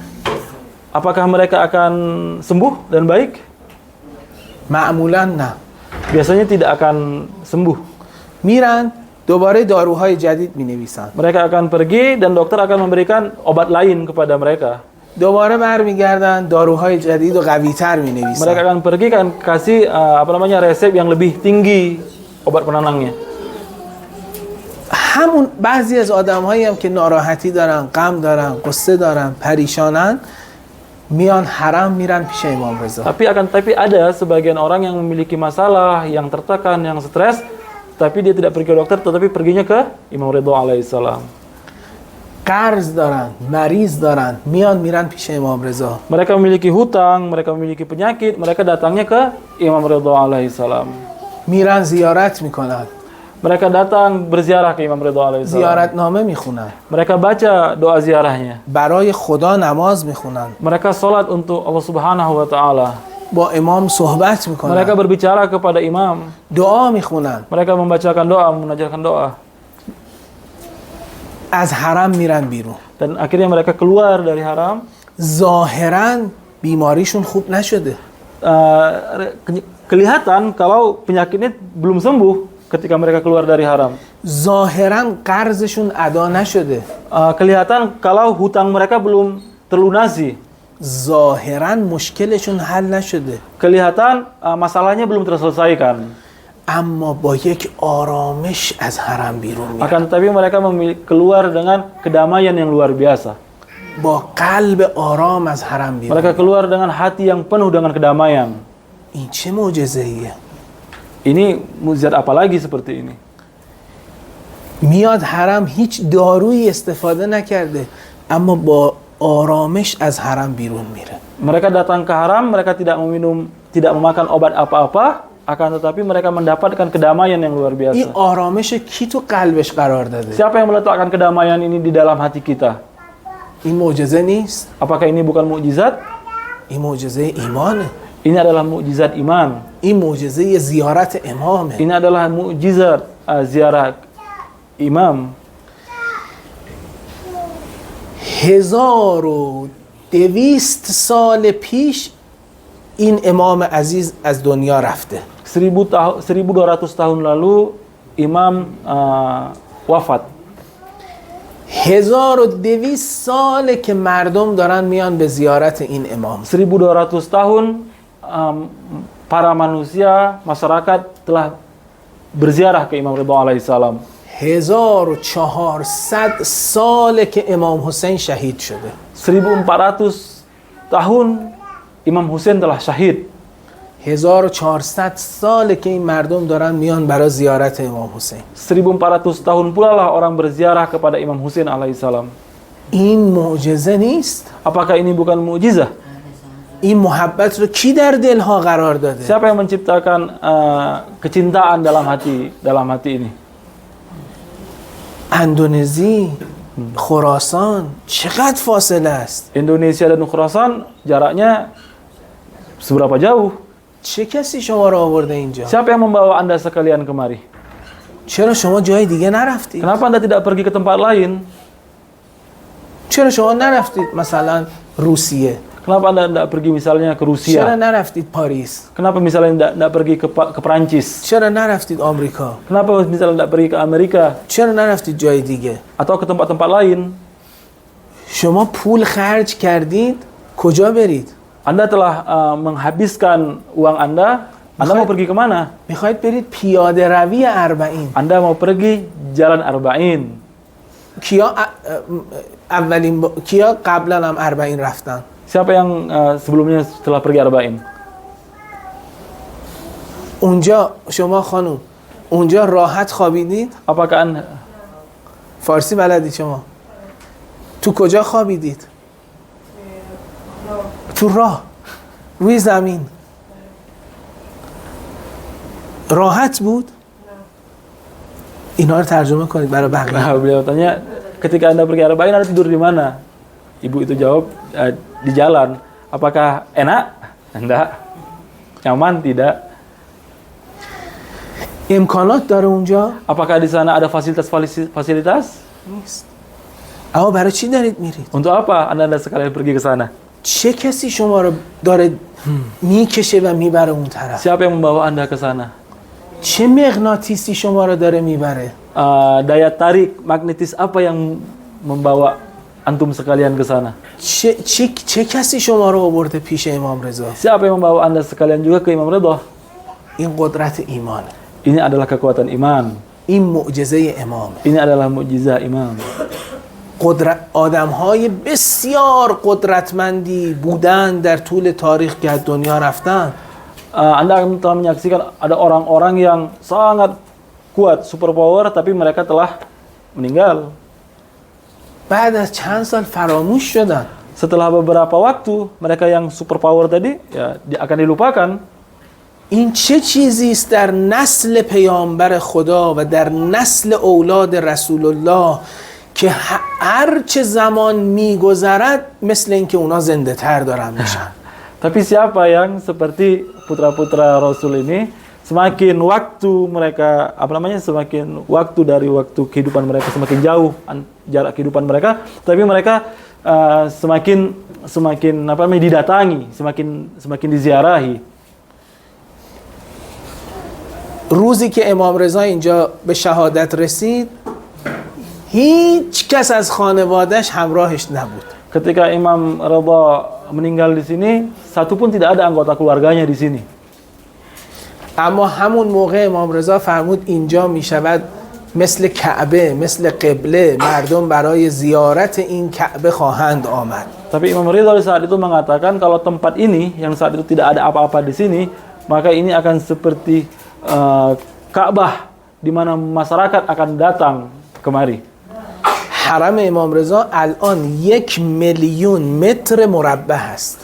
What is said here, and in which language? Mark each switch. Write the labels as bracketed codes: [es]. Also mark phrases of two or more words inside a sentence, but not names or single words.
[id] Apakah mereka akan sembuh dan baik? [fa] معمولا نه. [id] Biasanya tidak akan sembuh. [fa] میرن دوباره داروهای جدید مینویسن. [id] Mereka akan pergi dan dokter akan memberikan obat lain kepada mereka. [fa] دوباره برمیگردن داروهای جدید و قوی‌تر مینویسن. [id] Mereka akan pergi kan kasih resep yang lebih tinggi obat penenangnya. [fa] همون بعضی از آدم‌هایی هم که ناراحتی دارن، غم دارن، قصه دارن، پریشانن، میان حرم میرن پیش امام رضا. [id] Tapi ada sebagian orang yang memiliki masalah, yang tertekan, yang stres, tapi dia tidak pergi ke dokter, tetapi perginya ke Imam Ridha alaihissalam. [fa] قرض دارن، مریض دارن، میرن پیش امام رضا. [id] Mereka memiliki hutang, mereka memiliki penyakit, mereka datangnya ke Imam Ridha alaihissalam. [fa] میرن زیارت میکنن. [id] Mereka datang berziarah ke Imam Ridha alaihissalam. [fa] زیارتنامه میخونن. [id] Mereka baca doa ziarahnya. [fa] برای خدا نماز میخونن. [id] Mereka salat untuk [ar] الله سبحانه وتعالى. [fa] با امام صحبت میکنن. [id] Mereka berbicara kepada imam. [fa] دعا میخونن. [id] Mereka membacakan doa, mengajarkan doa. [fa] از حرم میرن بیرون. [id] Dan akhirnya mereka keluar dari haram. [fa] ظاهرا بیماریشون خوب نشده. [id] Kelihatan kalau penyakitnya belum sembuh ketika mereka keluar dari haram. [fa] ظاهرا قرضشون ادا نشده. [id] Kelihatan kalau hutang mereka belum terlunasi. [fa] ظاهرا مشکلشون حل نشده. [id] Kelihatan masalahnya belum terselesaikan. [fa] اما با یک آرامش از حرم بیرون میرن. [id] Akan tetapi mereka keluar dengan kedamaian yang luar biasa. [fa] با قلب آرام از حرم بیرون. [id] Mereka keluar dengan hati yang penuh dengan kedamaian. [fa] این چه معجزه‌ایه؟ [id] Ini mukjizat apa lagi seperti ini? [fa] میاد حرم هیچ دارویی استفاده نکرده اما با آرامش از حرم بیرون میره. [id] Mereka datang ke haram, mereka tidak memakan obat apa-apa, akan tetapi mereka mendapatkan kedamaian yang luar [fa] این [id] biasa. [fa] آرامش کی تو قلبش قرار داده؟ [id] Siapa yang meletakkan kedamaian ini di dalam hati kita? [fa] این معجزه نیست؟ [id] Apakah ini bukan mukjizat? [fa] این معجزه ایمانه. [id] Ini adalah mukjizat iman. [fa] این معجزه زیارت امامه. [id] Ini adalah mukjizat ziarah imam. [fa] 1200 سال پیش این امام عزیز از دنیا رفته. [id] 1200 tahun lalu imam wafat. [fa] 1200 ساله که مردم دارن میان به زیارت این امام. [id] 1200 tahun para manusia, masyarakat telah berziarah ke Imam Ridha alaihissalam. [fa] 1400 ساله که امام حسین شهید شده. [id] 1400 tahun Imam Hussein telah syahid. [fa] 1400 ساله که این مردم دارن میان برای زیارت امام حسین. [id] 1400 tahun pula lah orang berziarah kepada Imam Hussein alaihissalam. [fa] این معجزه نیست؟ [id] Apakah ini bukan mukjizah? [fa] این محبت رو کی در دلها قرار داده؟ [id] Siapa yang menciptakan kecintaan dalam hati ini? [fa] اندونزی، خراسان، چقدر فاصله است؟ [id] Indonesia dan Khurasan jaraknya seberapa jauh? [fa] چه کسی شما رو آورده اینجا؟ [id] Siapa yang membawa Anda sekalian kemari? [fa] چرا شما جای دیگه نرفتید؟ [id] Kenapa Anda tidak pergi ke tempat lain? [fa] چرا شما نرفتید مثلا روسیه؟ [id] Kenapa Anda tidak pergi misalnya ke [fa] چرا [id] Rusia? [fa] نرفتید پاریس؟ [id] Kenapa misalnya tidak pergi ke Perancis? [fa] چرا نرفتید آمریکا؟ [id] Kenapa misalnya tidak pergi ke Amerika? [fa] چرا نرفتید جای دیگه؟ [id] Atau ke tempat-tempat lain? [fa] شما پول خرج کردید کجا برید؟ [id] Anda telah menghabiskan uang Anda mau pergi kemana? [fa] میخواید برید پیاده روی 40. [id] Anda mau pergi jalan Arba'in. [fa] کیا قبلا هم 40 رفتن؟ [id] Siapa yang sebelumnya setelah pergi Arba'in? [fa] اونجا شما خانم اونجا راحت خوابیدید؟ [id] Apakah Anda [fa] فارسی بلدید شما؟ تو کجا خوابیدید؟ تو راه روی زمین راحت بود؟ اینا رو ترجمه کنید برای بقیه. [id] Nah, beliau tanya, ketika Anda pergi Arab, Anda tidur di mana? Ibu itu jawab, di jalan. Apakah enak? Enggak. Nyaman? Tidak. [fa] امکانات داره اونجا؟ [id] Apakah di sana ada fasilitas? [fa] نیست. اما برای چی دارید میرید؟ [id] Untuk apa Anda sekalian pergi ke sana? [fa] چه کسی شما رو داره میکشه و میبره اون طرف؟ [id] Siapa yang membawa Anda ke sana? [fa] چه مغناطیسی شما رو داره میبره؟ [id] Daya tarik magnetis apa yang membawa antum sekalian ke sana? [fa] چه کسی شما رو آورده پیش امام رضا؟ [id] Siapa yang membawa Anda sekalian juga ke Imam Ridha? [fa] این قدرت ایمان. [id] Ini adalah kekuatan iman. [fa] این معجزه امام. [id] Ini adalah mukjizat imam. [fa] آدم‌های بسیار قدرتمندی بودن در طول تاریخ که از دنیا رفتن. [id] Anda telah menyaksikan ada orang-orang yang sangat kuat, superpower, tapi mereka telah meninggal. [fa] بعد از چند سال فراموش شدن. [id] Setelah beberapa waktu, mereka yang superpower tadi ya akan dilupakan. [fa] این چه چیزی است در نسل پیامبر خدا و در نسل اولاد رسول الله که هر چه زمان میگذرد مثل اینکه اونا زنده تر دارن میشن. [id] Tapi siapa yang seperti putra-putra Rasul ini, semakin waktu mereka, semakin waktu dari waktu kehidupan mereka semakin jauh jarak kehidupan mereka, tapi mereka semakin didatangi, semakin diziarahi. [fa] روزی که امام رضا اینجا به شهادت رسید هیچ کس از خانواده‌اش همراهش نبود. [id] Ketika Imam Ridha meninggal di sini, satu pun tidak ada anggota keluarganya di sini. [fa] اما همون موقع امام رضا فرمود اینجا میشود مثل کعبه، مثل قبله، مردم برای زیارت این کعبه خواهند آمد. [id] Tapi Imam Ridha saat itu mengatakan kalau tempat ini yang saat itu tidak ada apa-apa di sini, maka ini akan seperti Ka'bah di mana masyarakat akan datang kemari. [fa] حرم امام رضا الان 1,000,000 متر مربع است.